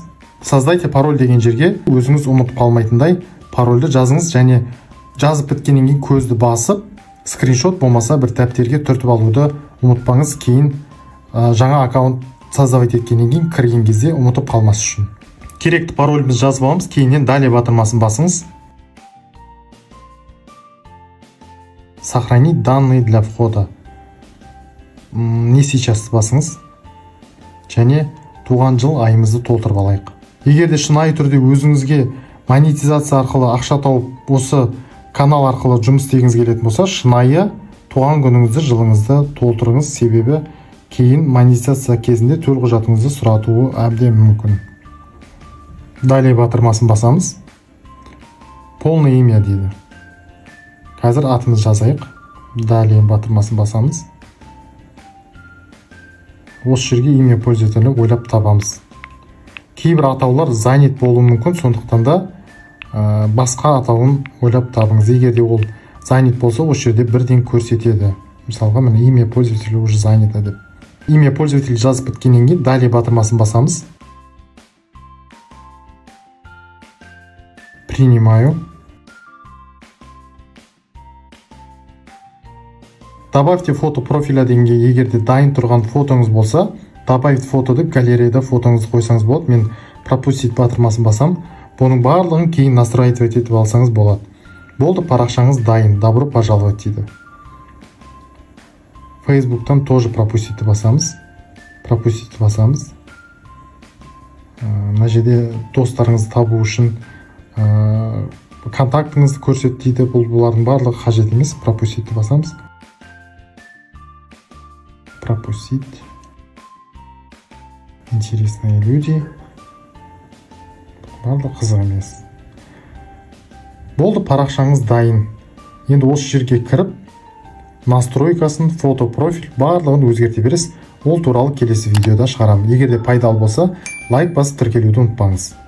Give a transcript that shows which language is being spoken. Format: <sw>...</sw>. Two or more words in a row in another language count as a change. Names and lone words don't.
<ru>Создайте пароль</ru> <kk>деген жерге өзіңіз ұмытып қалмайтындай парольді жазыңыз және жазып біткеннен кейін көзді басып, скриншот болмаса бір дәптерге түртіп алуды ұмытпаңыз. Кейін жаңа аккаунт создавать еткеннен кейін кірген кезде ұмытып қалмас үшін. Керекті паролімізді жазып аламыз. Кейіннен далее батырмасын басыңыз.</kk> <ru>Сохранить данные для входа. Не сейчас</ru> <kk>басыңыз. Және туған жыл айымызды толтырып алайық. Егер де шынайы түрде өзіңізге монетизация арқылы ақша тауып, осы канал арқылы жұмыс істегіңіз келетін болса, шынайы туған күніңізді, жылыңызды толтырыңыз, себебі кейін монетизация кезінде төлқұжатыңызды сұратуы әбден мүмкін. Далее батырмасын басамыз.</kk> <ru>Полное имя</ru> <kk>дейді. Қазір атымыз жазайық. Далее батырмасын басамыз. Осы жерге</kk> <ru>имя пользователя</ru> <kk>ойлап табамыз. Кейбір атаулар занят болуы мүмкін, сондықтан да басқа атауын ойлап табыңыз. Егер де ол занят болса, осы жерде бірден көрсетеді. Мысалға, міне</kk> <ru>имя пользователя уже занято</ru> <kk>деп.</kk> <ru>Имя пользователя</ru> <kk>жазып біткеннен кейін далее батырмасын басамыз. Принимаю.</kk> <ru>Добавьте фото профиля</ru> <kk>дегенге егер де дайын тұрған фотоңыз болса,</kk> <ru>добавить фото</ru> <kk>деп галереяда фотоңызды қойсаңыз болады. Мен пропустить батырмасын басам. Бұның барлығын кейін настраивать етіп алсаңыз болады. Болды, парақшаңыз дайын.</kk> <ru>Добро пожаловать</ru> <kk>дейді. Facebook'тан</kk> <ru>тоже пропустить</ru> <kk>басамыз. Пропустить басамыз. Мына жерде достарыңызды табу үшін контактыңызды көрсет дейді. Бұлардың барлығы қажет емес. Пропустить басамыз. Пропустить.</kk> <ru>Интересные люди.</ru> <kk>Барлығы қызық емес. Болды, парақшаңыз дайын. Енді осы жерге кіріп, настройкасын,</kk> <ru>фото профиль</ru> <kk>барлығын өзгерте бересіз. Ол туралы келесі видеода шығарамын. Егер де пайдалы болса, лайк басып тіркелуді ұмытпаңыз.</kk>